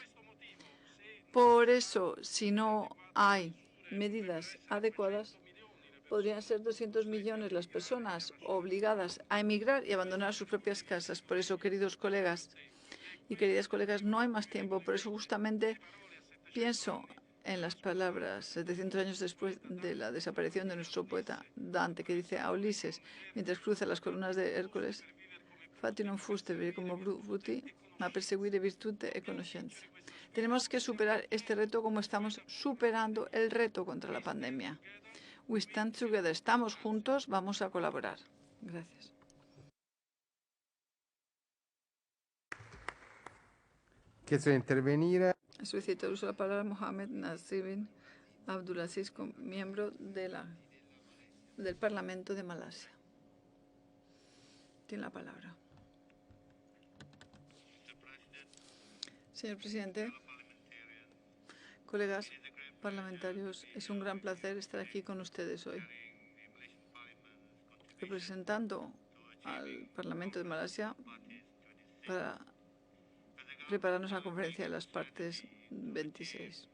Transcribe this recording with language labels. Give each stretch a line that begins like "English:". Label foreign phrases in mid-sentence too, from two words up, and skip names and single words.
Spanish: Por eso, si no hay medidas adecuadas, podrían ser 200 millones las personas obligadas a emigrar y abandonar sus propias casas. Por eso, queridos colegas y queridas colegas, no hay más tiempo. Por eso, justamente, pienso en las palabras 700 años después de la desaparición de nuestro poeta Dante, que dice a Ulises, mientras cruza las columnas de Hércules,
Italian: Fatti non fuste como bruti, ma perseguire virtute e conoscenza.
Spanish: Tenemos que superar este reto como estamos superando el reto contra la pandemia.
English: We stand together.
Spanish: Estamos juntos, vamos a colaborar. Gracias.
Italian: Chiesto di intervenire.
Spanish: Solicito el uso de la palabra Mohamed Nasrin Abdulaziz, miembro del Parlamento de Malasia. Tiene la palabra. Señor presidente, colegas parlamentarios, es un gran placer estar aquí con ustedes hoy, representando al Parlamento de Malasia para prepararnos a la conferencia de las partes 26.